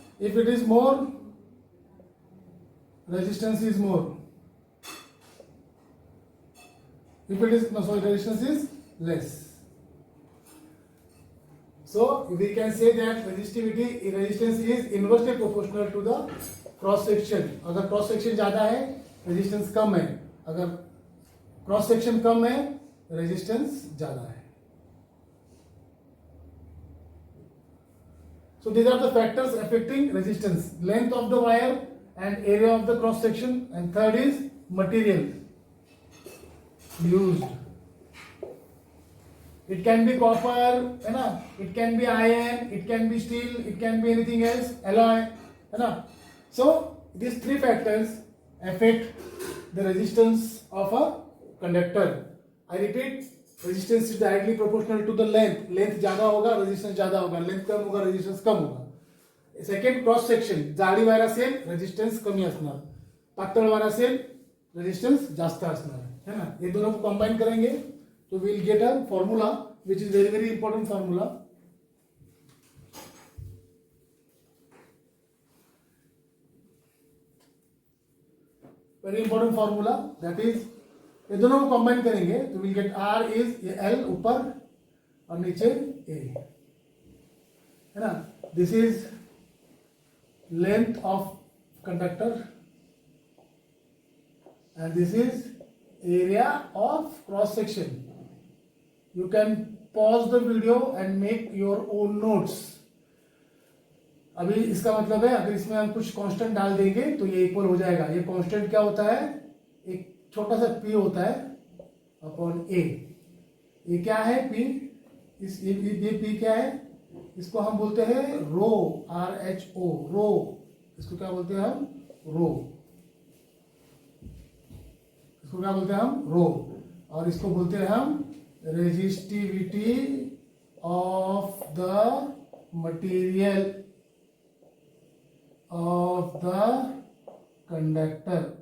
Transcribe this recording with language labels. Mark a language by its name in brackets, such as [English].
[English] If it is more, resistance is more. If it is resistance is less. So we can say that resistance is inversely proportional to the cross section. [Hindi] अगर cross section ज्यादा है resistance कम है, अगर cross section कम है resistance ज्यादा है. [English] So these are the factors affecting resistance: length of the wire and area of the cross section. And third is material used. It can be copper, [Hindi] है ना? [English] It can be iron, it can be steel, it can be anything else, alloy, है ना? So these three factors affect the resistance of a conductor. I repeat. Resistance is directly proportional to the length. [Hindi] Length ज्यादा होगा resistance ज्यादा होगा, length कम होगा resistance कम होगा. [Marathi] Second, cross section, जाडी wire असेल रेजिस्टेंस कमी असणार, पातळ वायर असेल रेजिस्टेंस जास्त असणार [Hindi] है ना. ये दोनों को कंबाइन करेंगे तो [English] Will get a formula which is very very important formula. Very important formula, that is [Hindi] ये दोनों को कंबाइन करेंगे तो [English] will get R is [Hindi] ये एल ऊपर और नीचे ए, है ना. [English] This is length of conductor and this is area of cross section. You can pause the video and make your own notes. [Hindi] अभी इसका मतलब है अगर इसमें हम कुछ कांस्टेंट डाल देंगे तो ये इक्वल हो जाएगा. ये कांस्टेंट क्या होता है, एक छोटा सा p होता है अपॉन a. ये क्या है p, इस ये p क्या है, इसको हम बोलते हैं रो, RHO रो. इसको क्या बोलते हैं हम, रो. इसको क्या बोलते हैं हम, रो. और इसको बोलते हैं हम [English] Resistivity of the material of the conductor.